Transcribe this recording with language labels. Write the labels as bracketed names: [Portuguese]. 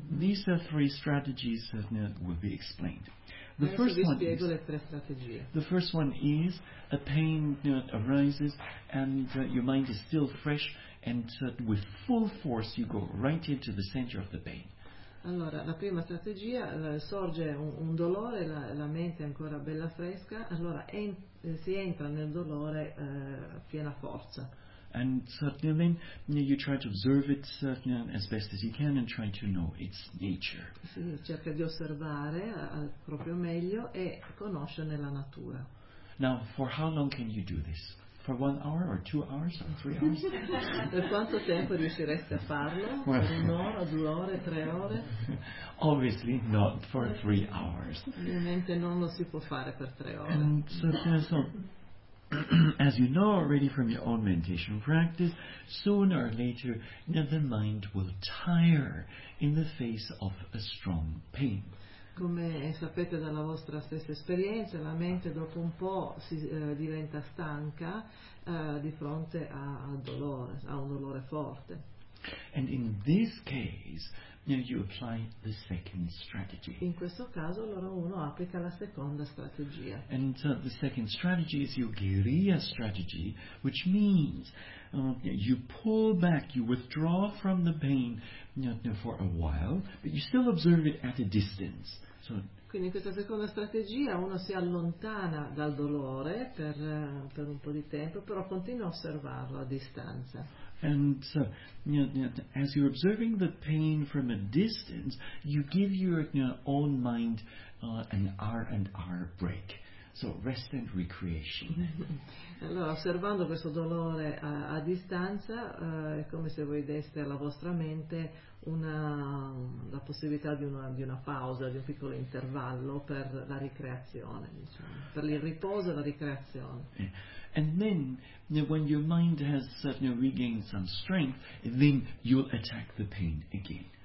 [English] These are three strategies that will be explained. The first one is. [Italian] Le tre strategie. [English] The first one is a pain arises and your mind is still fresh and with full force you go right into the center of the pain. [Italian] Allora, la prima strategia, sorge un dolore, la mente è ancora bella fresca, allora si entra nel dolore a piena forza. [English] And suddenly, you try to observe it as best as you can and try to know its nature. [Italian] Sì, cerca di osservare al proprio meglio e conoscerne la natura. [English] Now, for how long can you do this? For 1 hour or 2 hours or 3 hours? [Italian] Per quanto tempo riusciresti a farlo? Well, per un'ora, 2 ore, 3 ore? [English] Obviously not for 3 hours. [Italian] Ovviamente non lo si può fare per 3 ore. [English] And so as you know already from your own meditation practice, sooner or later the mind will tire in the face of a strong pain. [Italian] Come sapete dalla vostra stessa esperienza, la mente dopo un po' si diventa stanca di fronte a un dolore forte. [English] And in this case, you apply the second strategy. [Italian] In questo caso allora uno applica la seconda strategia. [English] And the second strategy is your guerrilla strategy, which means you pull back, you withdraw from the pain for a while, but you still observe it at a distance. [Italian] Quindi in questa seconda strategia uno si allontana dal dolore per un po' di tempo, però continua a osservarlo a distanza. [English] And as you're observing the pain from a distance, you give your own mind an R&R break. So rest and recreation. [Italian] Allora, osservando questo dolore a distanza, è come se voi deste alla vostra mente la possibilità di una pausa, di un piccolo intervallo per la ricreazione, diciamo, per il riposo e la ricreazione. [English] Yeah. And then, when your mind has regained some strength, then you'll attack the pain again.